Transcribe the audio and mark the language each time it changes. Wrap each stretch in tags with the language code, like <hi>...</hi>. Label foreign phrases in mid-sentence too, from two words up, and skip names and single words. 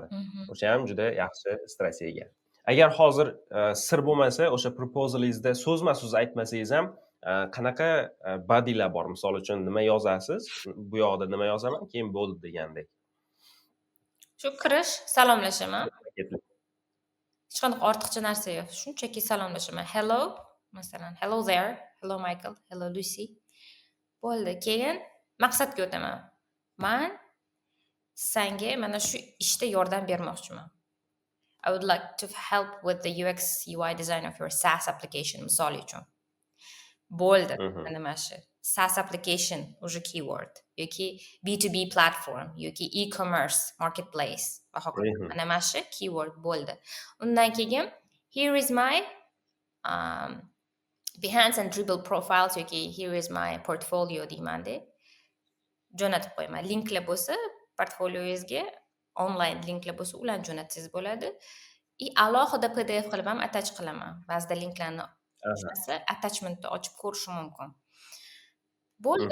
<uz>O'sha ham juda yaxshi strategiya. Agar hozir sir bo'lmasa, o'sha proposalingizda so'zma-so'z aytmasangiz ham qanaqa bodylar bor? Misol uchun nima yozasiz? Bu yoqda nima yozaman, keyin bo'ldi degandek. Shu kirish, salomlashaman. Hech qanaqa ortiqcha narsa yo'q. Shunchaki salomlashaman. Hello, masalan,</uz> <en>hello there, hello Michael, hello Lucy.</en> <uz>Bo'ldi. Keyin maqsadga o'taman. Men senga mana shu ishda yordam bermoqchiman.</uz> <en>I would like to help with the UX UI design of your SaaS application,</en> <uz>misol uchun. Bo'ldi. Mana mana shu</uz> <en>SaaS application</en> <uz>o'sha keyword yoki</uz> <en>B2B platform</en> <uz>yoki</uz> <en>e-commerce marketplace</en> <uz>va hokazo. Mana mana shu keyword bo'ldi. Undan keyin</uz> <en>here is my Behance and Dribble profiles</en> <uz>yoki</uz> <en>here is my portfolio</en> <uz>deymanda. Jo'natib qo'yaman. Linklar bo'lsa, portfolioingizga online linklar bo'lsa, ularni jo'natsangiz bo'ladi. Alohida PDF qilib ham attach qilaman. Ba'zida linklarni attachmentni ochib ko'rish mumkin. Bo'ldi.</uz>